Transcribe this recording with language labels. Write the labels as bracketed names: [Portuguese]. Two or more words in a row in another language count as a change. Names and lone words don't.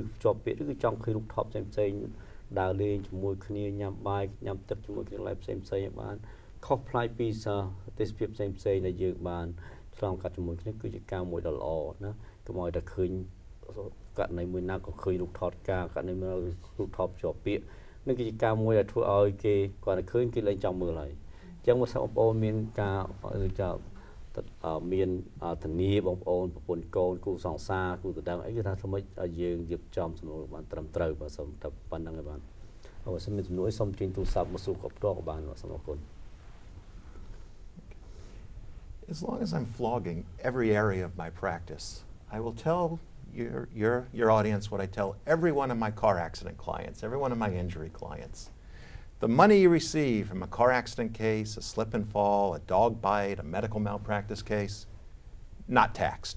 [Khmer] ជាប់ពាក្យឬចង់ឃើញរូបថតផ្សេងដើរលេងជាមួយគ្នាញ៉ាំបាយញ៉ាំទឹកជាមួយគ្នាឡើយផ្សេងឲ្យបានខុសប្លែកពីទេសភាពផ្សេងដែលយើងបានឆ្លងកាត់ជាមួយគ្នាគឺជាការមួយដ៏ល្អណាកុំឲ្យតែឃើញករណីមួយណាក៏ឃើញរូបថតការករណីមួយរូបថតជាប់ពាក្យនេះគឺជាការមួយដែលធ្វើឲ្យគេគាត់តែឃើញគេលែងចង់មើលហើយអញ្ចឹងមកបងប្អូនមានការ មានធានាបងប្អូនប្រពន្ធកូនគូសង្សារគូតដឹងអីគឺថាធ្វើម៉េចឲ្យយើងរៀបចំសំណួរបានត្រឹមត្រូវបើសូមតែប៉ុណ្្នឹងឯបានហើយសូមមានសំណួរសូមជិញទូរស័ព្ទមកសួរគាត់ផ្ទាល់ក៏បានសូមអរគុណ [English] As long as I'm flogging every area of my practice, I will tell your audience what I tell every one of my car accident clients, every one of my injury clients. The money you receive from a car accident case, a slip and fall, a dog bite, a medical malpractice case, not taxed.